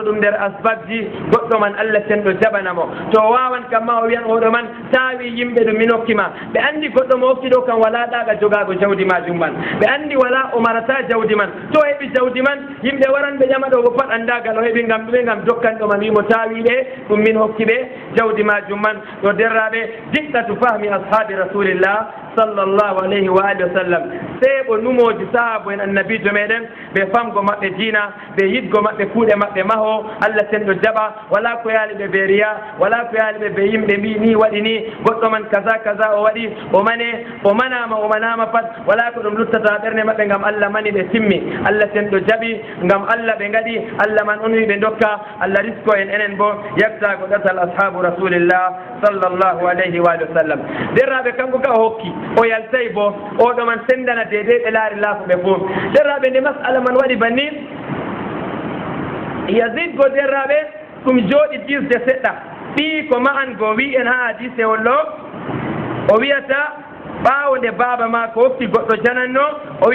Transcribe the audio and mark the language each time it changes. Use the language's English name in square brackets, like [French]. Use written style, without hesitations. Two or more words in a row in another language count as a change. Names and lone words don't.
[Fula] ɗum nder asbabji goɗɗo man Allah cenɗo jaɓanamo to wawan kamma o wiyan oɗo man tawi yimɓe ɗum min hokkima ɓe andi goɗɗo mo hokki ɗo kam wala ɗaga jogago jawdi majum man ɓe andi wala o marata jawdi man to heɓi jawdi man yimɓe waran ɓe ƴama ɗo bo pat andagal o heɓi ngam ɗume ngam dokkanɗo man wimo tawi ɓe ɗum min hokki ɓe jawdi majum man ɗo derraɓe [Arabic] دقة فهم أصحاب رسول الله صلى الله عليه وعلى آله وسلم [Fula] seeɓo numoji sahabo en annabijo meɗen ɓe famgo maɓɓe diina ɓe yidgo maɓɓe kuuɗe maɓɓe maho Allah cenɗo jaɓa wala ko yaali ɓe ɓe riya wala ko yaali ɓe ɓe yimɓe mbi ni waɗi ni goɗɗo man kaza o waɗi o manama pat wala ko ɗum luttata ɓernde maɓɓe ngam Allah mani ɓe timmi Allah cenɗo jaɓi ngam Allah ɓe ngaɗi Allah man on wi ɓe dokka Allah risko en enen bo yagtago ɗatal [Arabic] أصحاب رسول الله صلى الله عليه وسلم [Fula] derraɓe kanko ka o hokki o yaltay bo oɗo man sendana dede ɓe laari laafuɓe fof derraɓe nde masala man waɗi banni Yazid go derraɓe ɗum jooɗi disde seɗɗa ɓii ko Ma'an go wi en ha hadise wollo o wiyata ɓaawo nde baaba ma ko hokki goɗɗo jananno o